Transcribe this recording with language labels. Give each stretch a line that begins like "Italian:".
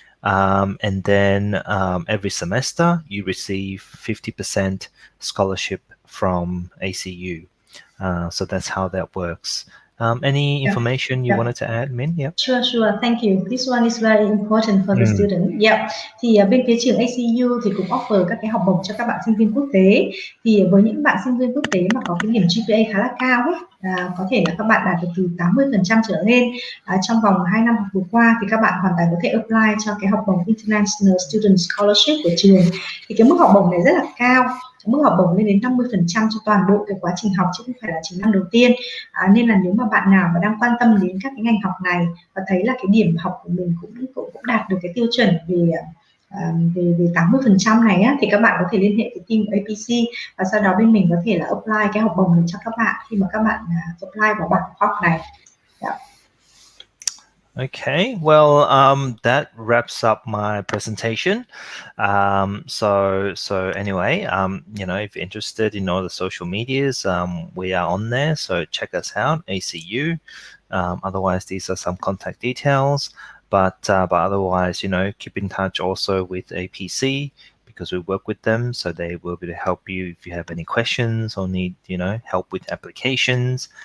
English: And then every semester you receive 50% scholarship from ACU. So that's how that works. Any information you wanted to add, Min? Yep. Sure. Thank you. This one is very important for the student. Yeah.
Vietnamese: Thì bên phía trường ACU thì cũng offer các cái học bổng cho các bạn sinh viên quốc tế. Thì với những bạn sinh viên quốc tế mà có cái điểm GPA khá là cao ấy, có thể là các bạn đạt được từ 80% trở lên trong vòng 2 năm học vừa qua, thì các bạn hoàn toàn có thể apply cho cái học bổng International Student Scholarship của trường. Thì cái mức học bổng này rất là cao, mức học bổng lên đến 50% cho toàn bộ cái quá trình học, chứ không phải là chỉ năm đầu tiên. Nên là nếu mà bạn nào mà đang quan tâm đến các cái ngành học này và thấy là cái điểm học của mình cũng đạt được cái tiêu chuẩn về 80% này á, thì các bạn có thể liên hệ với team APC và sau đó bên mình có thể là apply cái học bổng này cho các bạn khi mà các bạn apply vào bảng học này.
English: Okay, well, that wraps up my presentation. So anyway, you know, if you're interested in all the social medias, we are on there, so check us out, ACU. Otherwise, these are some contact details, but otherwise, you know, keep in touch also with APC, because we work with them, so they will be able to help you if you have any questions or need, you know, help with applications.